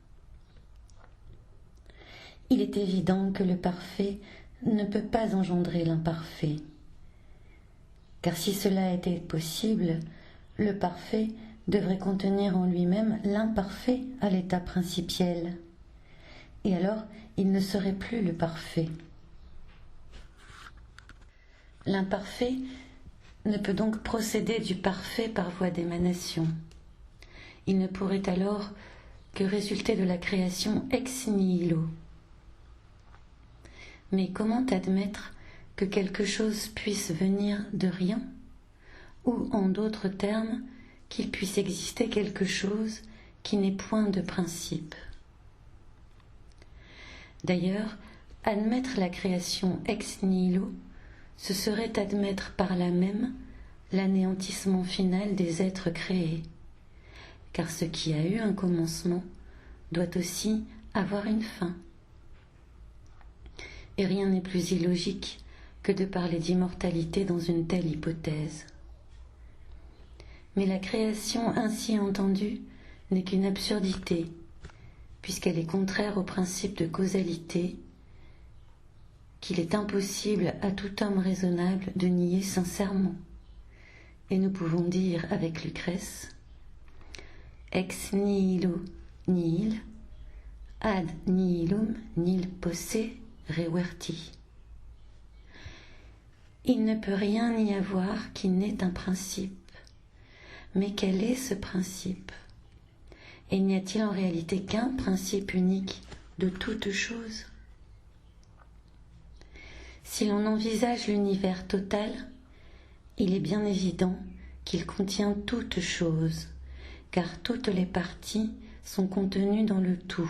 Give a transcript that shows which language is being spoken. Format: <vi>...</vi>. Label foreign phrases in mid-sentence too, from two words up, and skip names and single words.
<fr>Il est évident que le parfait ne peut pas engendrer l'imparfait, car si cela était possible, le parfait devrait contenir en lui-même l'imparfait à l'état principiel, et alors il ne serait plus le parfait. L'imparfait ne peut donc procéder du parfait par voie d'émanation. Il ne pourrait alors que résulter de la création</fr> <la>ex nihilo.</la> <fr>Mais comment admettre que quelque chose puisse venir de rien ? Ou, en d'autres termes, qu'il puisse exister quelque chose qui n'est point de principe. D'ailleurs, admettre la création</fr> <la>ex nihilo,</la> <fr>ce serait admettre par là même l'anéantissement final des êtres créés, car ce qui a eu un commencement doit aussi avoir une fin. Et rien n'est plus illogique que de parler d'immortalité dans une telle hypothèse. Mais la création ainsi entendue n'est qu'une absurdité, puisqu'elle est contraire au principe de causalité qu'il est impossible à tout homme raisonnable de nier sincèrement. Et nous pouvons dire avec Lucrèce «</fr> <la>Ex nihilo nihil, ad nihilum nil posse reverti ».</la> <fr>Il ne peut rien y avoir qui n'ait un principe. Mais quel est ce principe ? Et n'y a-t-il en réalité qu'un principe unique de toute chose ? Si l'on envisage l'univers total, il est bien évident qu'il contient toute chose, car toutes les parties sont contenues dans le tout.</fr>